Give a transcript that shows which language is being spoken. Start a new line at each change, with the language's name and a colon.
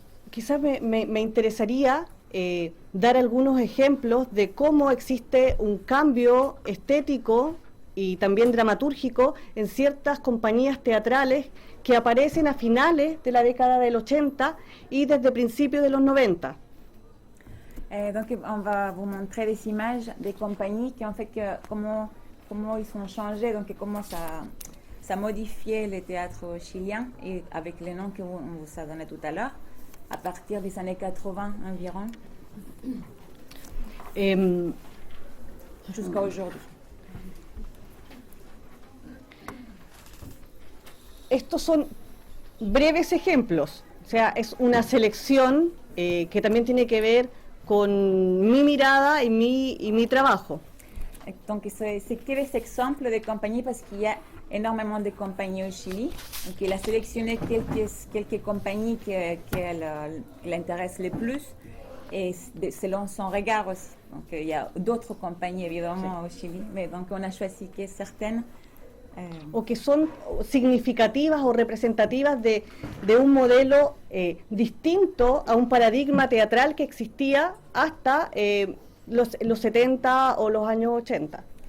Spanish: Quizás me interesaría dar algunos ejemplos de cómo existe un cambio estético y también dramatúrgico en ciertas compañías teatrales que aparecen a finales de la década del 80 y desde principios de los 90.
French: Donc on va vous montrer des images des compagnies qui ont fait que comment ils ont changé, donc comment ça modifié le théâtre chilien et avec les noms qu'on vous a donné tout à l'heure à partir des années 80 environ jusqu'à aujourd'hui.
Spanish: Estos son breves ejemplos, o sea, es una selección que también tiene que ver con mi mirada y mi trabajo.
French: Donc c'est quelques exemples de compagnies parce qu'il y a énormément de compagnies au Chili. Donc il a sélectionné quelques compagnies qu'elle l'intéresse le plus et selon son regard aussi. Donc il y a d'autres compagnies évidemment au Chili, mais donc on a choisi que certaines
Spanish: o que son significativas o representativas de un modelo distinto a un paradigma teatral que existía hasta los 70 o los años 80.